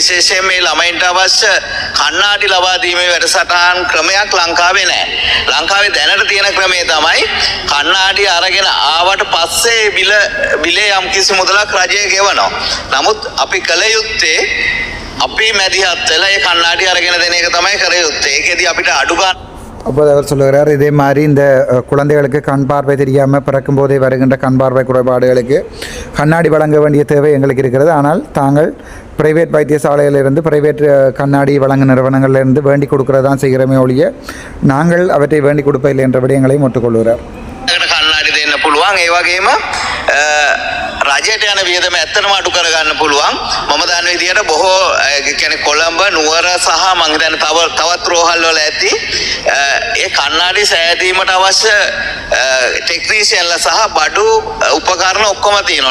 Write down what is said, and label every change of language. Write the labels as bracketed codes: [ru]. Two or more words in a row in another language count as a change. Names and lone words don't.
[si] විශේෂයෙන් මේ ළමයින්ට අවශ්‍ය කණ්ණාඩි ලබා දීමේ වැඩසටහන් ක්‍රමයක් ලංකාවේ නැහැ. ලංකාවේ දැනට තියෙන ක්‍රමය තමයි කණ්ණාඩි අරගෙන ආවට පස්සේ බිලේ යම්කිසි මුදලක් රජය ගෙවනවා. නමුත් අපි කළ යුත්තේ අපි මැදිහත් වෙලා ඒ කණ්ණාඩි අරගෙන දෙන එක තමයි කර යුත්තේ. ඒකෙදි අපිට අඩු ගන්න. [ta] அப்போது அவர் சொல்லுகிறார், இதே மாதிரி இந்த குழந்தைகளுக்கு கண் பார்வை தெரியாமல் பிறக்கும் போதே வருகின்ற கண் பார்வை குறைபாடுகளுக்கு கண்ணாடி வழங்க வேண்டிய தேவை எங்களுக்கு இருக்கிறது. ஆனால் தாங்கள் பிரைவேட் வைத்தியசாலையிலிருந்து பிரைவேட் கண்ணாடி வழங்கும் நிறுவனங்களிலிருந்து வேண்டி கொடுக்கறதான் செய்கிறோமே ஒழிய நாங்கள் அவற்றை வேண்டி கொடுப்பதில்லை என்ற விடயங்களையும் ஒட்டுக்கொள்கிறார். [si] කන්නාඩි දෙන්න පුළුවන්. ඒ වගේම රජයට යන වියදම ඇත්තටම අඩු කරගන්න පුළුවන්. මම දන්න විදිහට බොහෝ කියන්නේ කොළඹ නුවර සහ මම හිතන්නේ තවත් රෝහල් වල ඇති ඒ කන්නාඩි සෑදීමට අවශ්‍ය ටෙක්නීෂියන්ලා සහ බඩු උපකරණ ඔක්කොම තියෙනවා.